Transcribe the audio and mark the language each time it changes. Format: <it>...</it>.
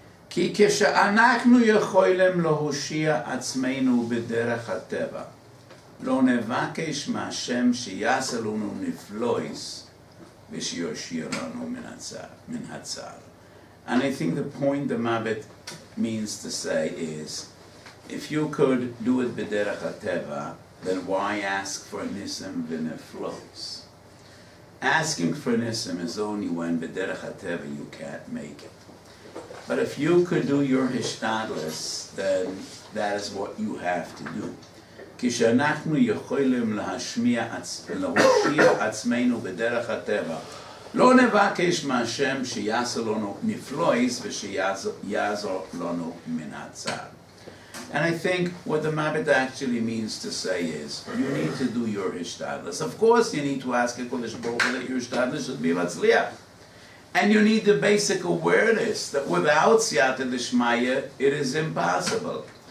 <he>כי כשאנחנו יכולים להושיע עצמנו בדרך הטבע, לא נבקש מהשם שיעשה לנו נפלויס ושיושיע לנו מן הצער.</he> <en>And I think the point the Mabit means to say is, if you could do it</en> <he>b'derech hateva,</he> <en>then why ask for</en> <he>nisim v'neflos?</he> <en>Asking for nisim is only when</en> <he>b'derech hateva</he> <en>you can't make it. But if you could do your hishtadlus, then that is what you have to do.</en> <he>כשאנחנו יכולים להושיע עצמנו בדרך הטבע, לא נבקש מהשם שיעשה לנו נפלויס ושיעזור לנו מן הצער.</he> <en>And I think what the Mabit actually means to say is, you need to do your hishtadlus. Of course you need to ask HaKadosh Baruch Hu that your hishtadlus should be matzliach. And you need the basic awareness that without Siyata D'Shmaya, it is impossible.</en>